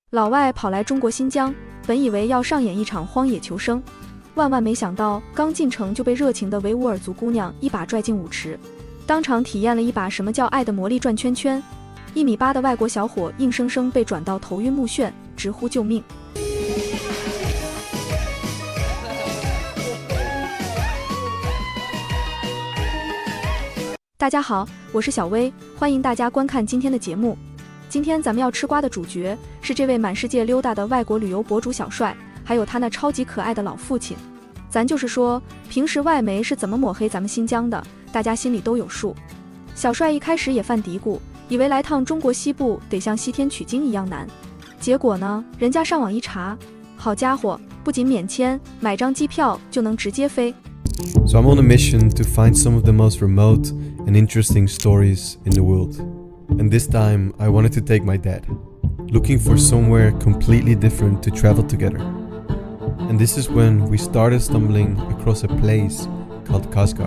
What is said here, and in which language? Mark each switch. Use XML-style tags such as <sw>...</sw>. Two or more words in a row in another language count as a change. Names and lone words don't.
<zh>老外跑來中國新疆，本以為要上演一場荒野求生，萬萬沒想到，剛進城就被熱情的維吾爾族姑娘一把拽進舞池，當場體驗了一把什麼叫愛的魔力轉圈圈。1.8米的外國小伙硬生生被轉到頭暈目眩，直呼救命。大家好，我是小薇，歡迎大家觀看今天的節目。今天咱們要吃瓜的主角是這位滿世界溜達的外國旅遊博主小帥，還有他那超級可愛的老父親。咱就是說，平時外媒是怎麼抹黑咱們新疆的，大家心裡都有數。小帥一開始也犯嘀咕，以為來趟中國西部得像西天取經一樣難，結果呢，人家上網一查，好家伙，不僅免簽，買張機票就能直接飛。</zh> <en>So I'm on a mission to find some of the most remote and interesting stories in the world. And this time I wanted to take my dad, looking for somewhere completely different to travel together. And this is when we started stumbling across a place called Kashgar.</en>